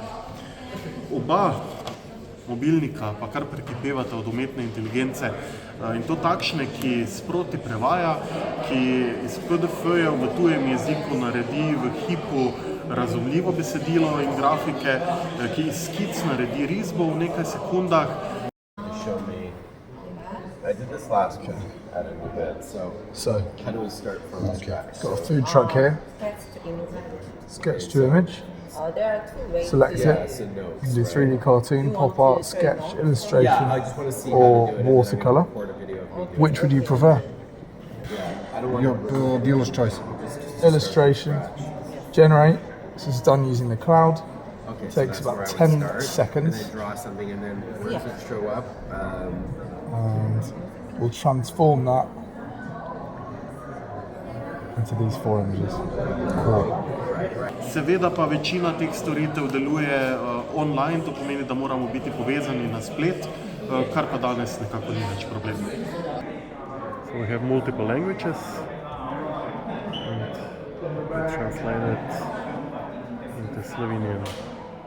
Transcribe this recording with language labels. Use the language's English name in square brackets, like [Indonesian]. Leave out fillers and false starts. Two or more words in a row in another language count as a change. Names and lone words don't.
[Slovenian] Oba mobilnika pa kar prekipevata od umetne inteligence in to takšne, ki sproti prevaja, ki iz PDF-jev v tujem jeziku naredi v hipu razumljivo besedilo in grafike, ki iz skic naredi risbo v nekaj sekundah. [English] I did this last week at a new bed, so how do we start from scratch? Got a food truck here. Sketch to image. There are 2 ways. Select Yeah, it. so no. You can do 3D cartoon, pop art, sketch, Yeah, I illustration, just want to see or how to do it. watercolor. Record a video of me doing Which would you prefer? it. I don't want to dealer's choice. Illustration. Generate. This is done using the cloud. Okay, Takes that's about where I would 10 start, seconds. And then draw something, and then where does it show up? And we'll transform that into these 4 images. Cool. [Slovenian] Seveda pa večina teh storitev deluje online, to pomeni, da moramo biti povezani na splet, kar pa danes nekako ni več problem. [English] So we have multiple languages and we translate it into Slovenian.